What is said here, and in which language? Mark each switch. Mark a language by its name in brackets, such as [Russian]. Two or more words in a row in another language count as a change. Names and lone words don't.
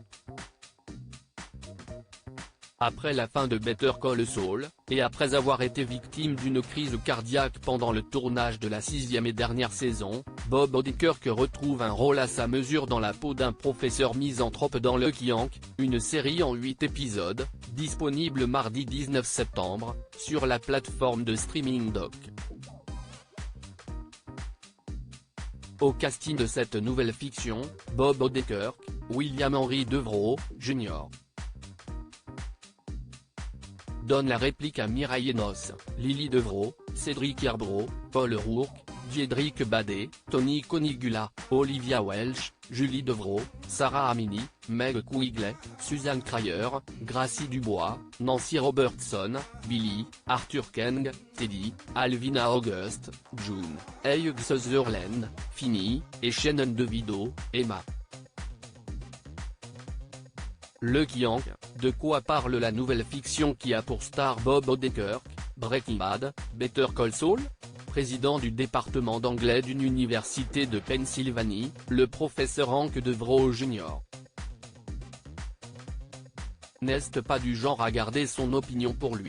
[French] Après la fin de Better Call Saul, et après avoir été victime d'une crise cardiaque pendant le tournage de la 6e et dernière saison, Bob Odenkirk retrouve un rôle à sa mesure dans la peau d'un professeur misanthrope dans Lucky Hank, une série en 8 épisodes, disponible mardi 19 septembre, sur la plateforme de streaming Doc. Au casting de cette nouvelle fiction, Bob Odenkirk, William Henry Devereaux, Jr. donne la réplique à Mireille Enos, Lily Devereaux, Cédric Yarbrough, Paul Rourke, Diedrich Badet, Tony Conigula, Olivia Welch, Julie Devereaux, Sarah Amini, Meg Quigley, Suzanne Cryer, Gracie Dubois, Nancy Robertson, Billy, Arthur Kang, Teddy, Alvina August, June, Hugh Sutherland, Finney, et Shannon DeVito, Emma. Lucky Hank, de quoi parle la nouvelle fiction qui a pour star Bob Odenkirk, Breaking Bad, Better Call Saul? Président du département d'anglais d'une université de Pennsylvanie, le professeur Hank Devereaux Jr. n'est pas du genre à garder son opinion pour lui.